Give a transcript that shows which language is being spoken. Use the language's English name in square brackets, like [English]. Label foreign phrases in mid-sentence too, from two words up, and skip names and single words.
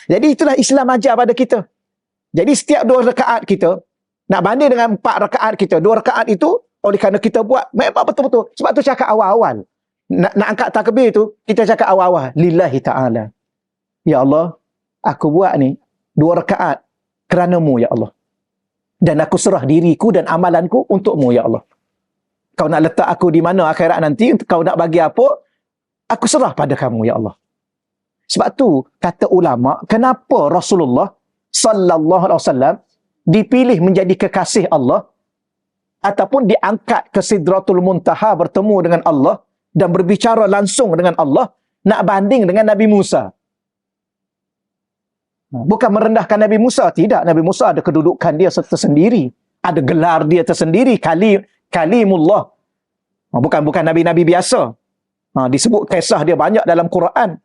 [Malay] Jadi itulah Islam ajar pada kita. Jadi setiap 2 rakaat kita, nak banding dengan 4 rakaat kita, 2 rakaat itu, oleh kerana kita buat, memang betul-betul. Sebab tu cakap awal-awal. Nak angkat takbir tu, kita cakap awal-awal. [Arabic] لله تعالى. [Malay] Ya Allah, aku buat ni 2 rakaat kerana-Mu, Ya Allah. Dan aku serah diriku dan amalanku untuk-Mu, Ya Allah. Kau nak letak aku di mana akhirat nanti, kau nak bagi apa, aku serah pada Kamu, Ya Allah. Sebab tu, kata ulama, kenapa Rasulullah [Arabic] صلى الله عليه وسلم [Malay] dipilih menjadi kekasih Allah ataupun diangkat ke Sidratul Muntaha bertemu dengan Allah dan berbicara langsung dengan Allah, nak banding dengan Nabi Musa. Bukan merendahkan Nabi Musa, tidak. Nabi Musa ada kedudukan dia tersendiri, ada gelar dia tersendiri, kalimullah. Bukan nabi-nabi biasa. Disebut kisah dia banyak dalam Quran.